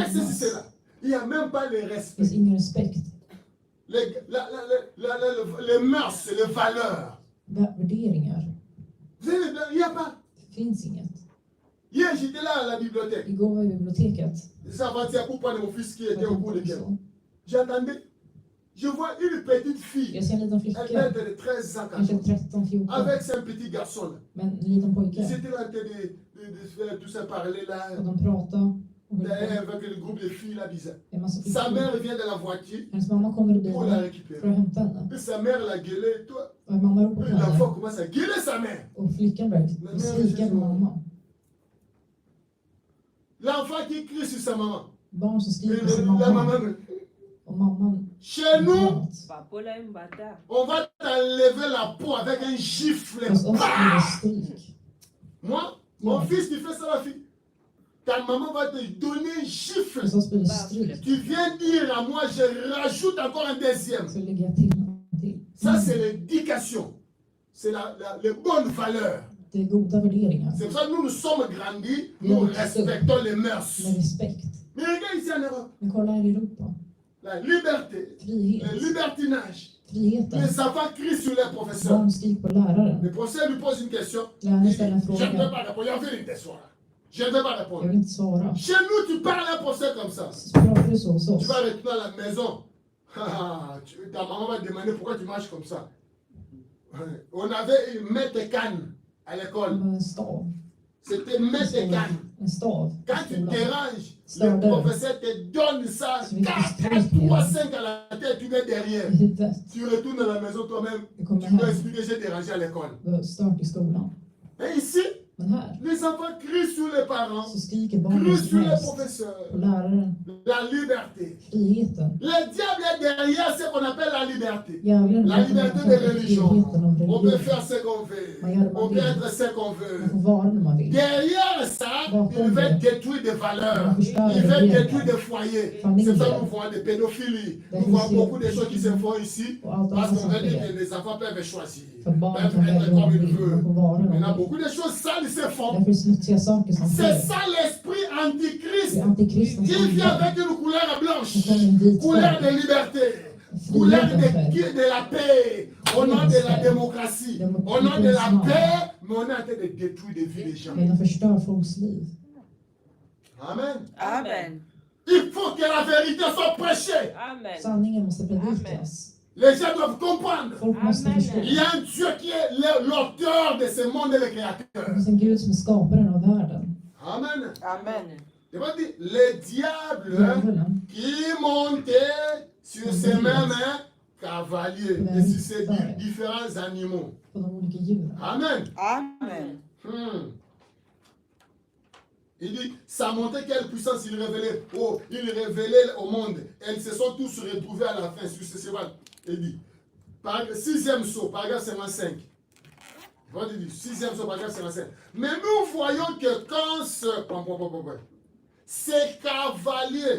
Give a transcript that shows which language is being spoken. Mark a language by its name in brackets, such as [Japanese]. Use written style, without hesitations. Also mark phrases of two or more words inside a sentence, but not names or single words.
[French] Et ceci, c'est là. Il n'y a même pas le [Swedish] Det [French] respect. [Swedish] finns ingen respekt. [French] Les mœurs, les valeurs. [Swedish] Värderingar. [French] Vous savez, les blancs, il n'y a pas. [Swedish] Det finns inget. [French] Hier, j'étais là à la bibliothèque. [Swedish] Igår var jag i biblioteket. [French] C'est avant-hier pour prendre mon fils qui était au cours de quel. [Swedish] Så. [French] J'attendais. Je vois une petite fille. [Swedish] Jag ser en liten [French] Elle [Swedish] flicka. [French] date de 13 ans, [Swedish] Kanske [French] 14 ans. 13-14. Avec ce petit garçon là. [Swedish] Men en liten pojke. [French] Ils étaient là en train de faire tout ça parler là. [Swedish] Och de pratade. Och höll [French] Derrière, [Swedish] på. [French] avec le groupe de filles là, bizarre. [Swedish] En massa [French] Sa [Swedish] flickor. [French] mère vient de la voiture [Swedish] Hennes mamma kommer i [French] pour la [Swedish] bilen [French] récupérer. [Swedish] för att hämta henne. [French] Et sa mère l'a gueulé. Toi, [Swedish] Och mamma ropar på [French] l'enfant [Swedish] henne. [French] commence à gueuler sa mère. [Swedish] Och flickan börjar skrika på mamma. [French] L'enfant qui crie sur sa maman. [Swedish] Barn som [French] Et [Swedish] skriker på sin [French] la [Swedish] mamma. [French] maman. [Swedish] Och mamman. [French] Chez nous, [Lingala] Papola mbata. [French] on va t'enlever la peau avec un gifle. [Swedish] Hos oss blir Bah! det stryk. [French] Moi, mon fils qui fait ça, la fille. Ta maman va te donner un gifle. [Swedish] Hos oss blir det stryk. [French] Tu viens dire à moi, je rajoute encore un deuxième. [Swedish] Så lägger jag till en till. [French] Ça, c'est l'éducation. C'est les bonnes valeurs. [Swedish] Det är goda värderingar. [French] C'est pour ça que nous nous sommes grandis, nous respectons les mœurs. [Swedish] Med respekt. [French] Mais regarde ici en Europe, [Swedish] Men kolla här i Europa. [French] la liberté, le [Swedish] Frihet. [French] libertinage. [Swedish] Friheten. [French] Les enfants crient sur les professeurs. [Swedish] Barn skriker på läraren. [French] Le professeur lui pose une question. [Swedish] Läraren [French] Il dit, [Swedish] ställer en [French] je ne vais [Swedish] fråga. [French] pas répondre. Il y a vérité, soir. Je ne vais pas [Swedish] Jag [French] répondre. [Swedish] vill inte svara. [French] Chez nous, tu parles à un professeur comme ça. [Swedish] Så pratar du så hos [French] Tu [Swedish] oss. [French] vas retourner à la maison. Ta maman va te demander pourquoi tu marches comme ça. On avait une maître canne à l'école. [Swedish] Med en stav. [French] C'était maître canne. [Swedish] En stav. i [French] Quand tu [Swedish] skolan. [French] déranges, le [Swedish] Störde. [French] professeur te donne ça. [Swedish] Så vi 4, fick 3, stryk [French] 5 à la tête, tu mets derrière. [Swedish] I huvudet. [French] Tu retournes à la maison toi-même. [Swedish] Det kommer [French] Tu dois [Swedish] hem. [French] expliquer j'ai dérangé à l'école. [Swedish] Du har stört i skolan. [French] Et ici, [Swedish] Men här [French] les enfants crient sur les parents, [Swedish] så skriker barnen [French] crient [Swedish] som [French] sur les [Swedish] helst. [French] professeurs. [Swedish] Och läraren. [French] La liberté. [Swedish] Friheten. [French] Le diable est derrière ce qu'on appelle la liberté. [Swedish] Djävulen [French] La liberté de religion. [Swedish] friheten och [French] On peut [Swedish] religion. [French] faire ce qu'on veut. On peut être ce qu'on veut. [Swedish] Man får vara när man vill. [French] Derrière ça, il veut détruire des valeurs. Il veut détruire des foyers. C'est ça que nous voyons des pédophiles. Nous voyons beaucoup de choses qui se font ici. [Swedish] Och allt [French] Parce [Swedish] annat [French] qu'on [Swedish] som [French] veut dire [Swedish] sker. [French] que les enfants peuvent choisir. [Swedish] För att barnen [French] Peuvent [Swedish] kan välja [French] être [Swedish] vad [French] comme [Swedish] de [French] ils [Swedish] vill. [French] veulent. [Swedish] De får vara [French] Mais il y a [Swedish] vad de [French] beaucoup de choses sales qui se [Swedish] vill. [French] font. [Swedish] Därför är det smutsiga saker som [French] C'est [Swedish] sker. [French] ça l'esprit [Swedish] Det [French] antichrist [Swedish] är antikristen [French] qui [Swedish] som [French] vient [Swedish] kommer. [French] avec une couleur blanche. [Swedish] Det kommer en vit [French] Couleur [Swedish] färg. [French] de liberté. Couleur [Swedish] Friheten färg. [French] de la paix. Au nom de la démocratie. Au nom de la paix. Mais on est en train de détruire des vies des gens. [Swedish] Men de förstör folks liv. [French] Amen. [Swedish] Amen. [French] Il faut que la vérité soit prêchée. Amen. [Swedish] Sanningen måste predikas. [French] Les gens doivent comprendre. [Swedish] Folk måste [French] Amen. [Swedish] förstå. [French] Il y a un Dieu qui est l'auteur de ce monde et le [Swedish] Det [French] créateur. [Swedish] finns en Gud som är skaparen av världen. [French] Amen. [Swedish] Amen. [French] Det va dire, le diable [Swedish] Djävulen [French] qui montait sur ces mêmes cavaliers et sur ces différents animaux. [Swedish] på de olika djuren. [French] Amen. [Swedish] Amen. [French] Il dit, ça montrait quelle puissance il révélait. Oh, il révélait au monde. Elles se sont tous retrouvées à la fin sur ce cheval. Il dit, sixième saut, paragraphe 55. Il dit, sixième saut, paragraphe 55. Mais nous voyons que quand ces cavaliers,